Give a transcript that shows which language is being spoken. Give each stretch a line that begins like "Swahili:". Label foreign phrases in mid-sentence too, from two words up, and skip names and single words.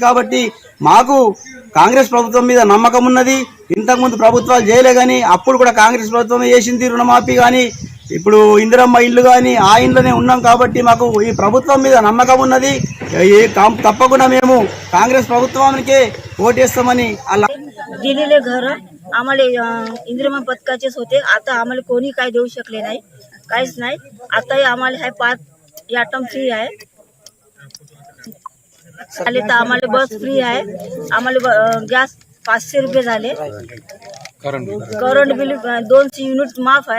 Telugu: కాబట్టి మాకు కాంగ్రెస్ ప్రభుత్వం మీద నమ్మకం ఉన్నది. ఇంతకుముందు ప్రభుత్వాలు చేయలే కానీ అప్పుడు కూడా కాంగ్రెస్ ప్రభుత్వమే చేసింది రుణమాఫీ కానీ, ఇప్పుడు ఇందిరమ్మ ఇల్లు కానీ ఆ ఇంట్లోనే ఉన్నాం. కాబట్టి మాకు ఈ ప్రభుత్వం మీద నమ్మకం ఉన్నది. తప్పకుండా మేము కాంగ్రెస్ ప్రభుత్వానికే ఓటేస్తామని అలా
Marathi: दिलेले घर आम्हाला इंदिरा पथकाचेच होते. आता आम्हाला कोणी काय देऊ शकले नाही, काहीच नाही. आताही आम्हाला हाय 5
English: item free
Marathi: आहे. झाले तर आम्हाला बस फ्री आहे. आम्हाला गॅस 500 रुपये झाले.
English: current bill
Marathi: 200 युनिट माफ आहे.